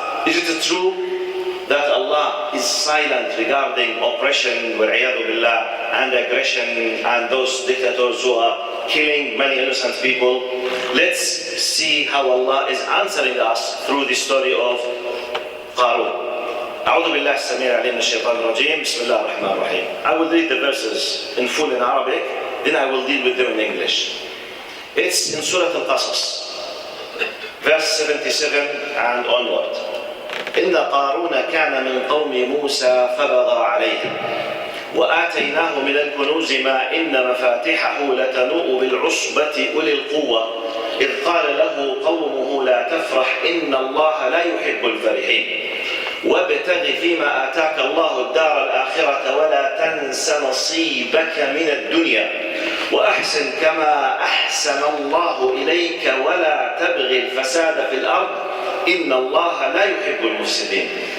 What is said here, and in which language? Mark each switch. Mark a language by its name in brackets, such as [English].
[English] Is it true that Allah is silent regarding oppression [Arabic] وَالْعِيَاذُ بِاللَّهِ, [English] and aggression and those dictators who are killing many innocent people? Let's see how Allah is answering us through the story of Qaroon. [Arabic] أعوذ بالله السميع العليم من الشيطان الرجيم. بسم الله الرحمن الرحيم. [English] I will read the verses in full in Arabic, then I will deal with them in English. It's in Surah Al-Qasas, verse 77 and onward. [Arabic] إن قارون كان من قوم موسى فبغى عليهم وآتيناه من الكنوز ما إن مفاتحه لتنوء بالعصبة أولي القوة إذ قال له قومه لا تفرح إن الله لا يحب الفرحين وابتغ فيما آتاك الله الدار الآخرة ولا تنس نصيبك من الدنيا وأحسن كما أحسن الله إليك ولا تبغ الفساد في الأرض إن الله لا يحب المفسدين.